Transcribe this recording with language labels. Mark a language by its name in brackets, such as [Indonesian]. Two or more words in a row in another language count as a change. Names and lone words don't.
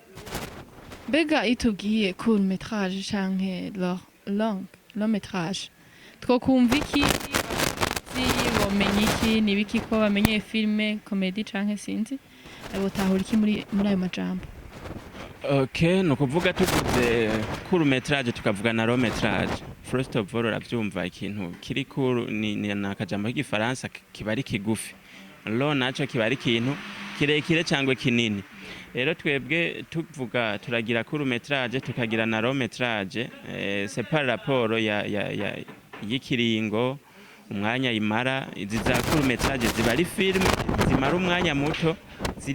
[Rundi] Mbega itubwiye [French] court métrage [Rundi] canke [French] long métrage [Rundi] twokumva iki bomenye iki nibiki ko bamenye filme comedy canke sinzi botahura iki muri ayo majambo? Okay, no kuvuga tuvuze [French] court métrage [Rundi] tukavuga na [French] long métrage. [English] First of all [Rundi] uravyumva ikintu kiri court ni nakajambo k'igifaransa kibari kigufi. Lo naco kibari ikintu kirekire cyangwa kinini rero twebwe tuvuga turagira [French] court métrage [Rundi] tukagira na [French] long métrage c'est par rapport [Rundi] y'ikiringo umwanya imara izi za [French] court métrage [Rundi] ziba ari film zimara umwanya muto ziri